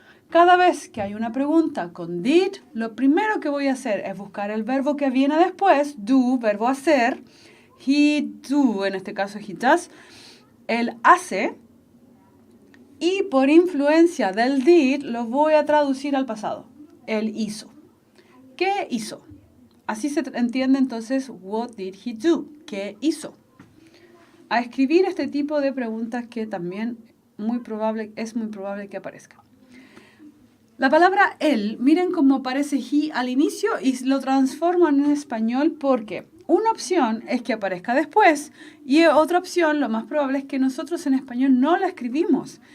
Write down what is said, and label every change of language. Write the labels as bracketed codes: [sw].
[es] Cada vez que hay una pregunta con did, lo primero que voy a hacer es buscar el verbo que viene después, do, verbo hacer, he do, en este caso he does, él hace, y por influencia del did lo voy a traducir al pasado, él hizo. ¿Qué hizo? Así se entiende entonces, [en] what did he do? [es] ¿Qué hizo? A escribir este tipo de preguntas que también es muy probable que aparezca. La palabra él, miren cómo aparece he al inicio y lo transforman en español porque una opción es que aparezca después y otra opción, lo más probable es que nosotros en español no la escribimos.